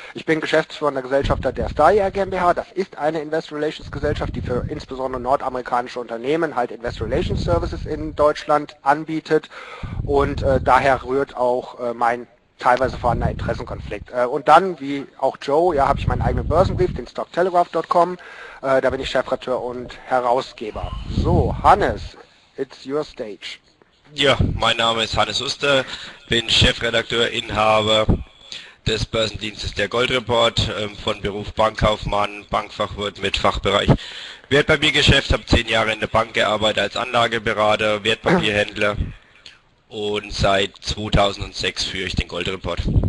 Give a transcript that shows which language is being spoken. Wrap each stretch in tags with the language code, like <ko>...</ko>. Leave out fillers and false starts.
<de>Ich bin geschäftsführender Gesellschafter der Stock-Telegraph-TV GmbH. Das ist eine Investor Relations Gesellschaft, die für insbesondere nordamerikanische Unternehmen halt Investor Relations Services in Deutschland anbietet und daher rührt auch mein teilweise vorhandener Interessenkonflikt. Und dann, wie auch Joe, ja, habe ich meinen eigenen Börsenbrief, den Stock-Telegraph.com. Da bin ich Chefredakteur und Herausgeber.</de> <en>So, Hannes, it's your stage.</en> <de>Ja, mein Name ist Hannes Huster, bin Chefredakteur, Inhaber des Börsendienstes der Goldreport, von Beruf Bankkaufmann, Bankfachwirt mit Fachbereich Wertpapiergeschäft, habe 10 Jahre in der Bank gearbeitet als Anlageberater, Wertpapierhändler und seit 2006 führe ich den Goldreport.</de>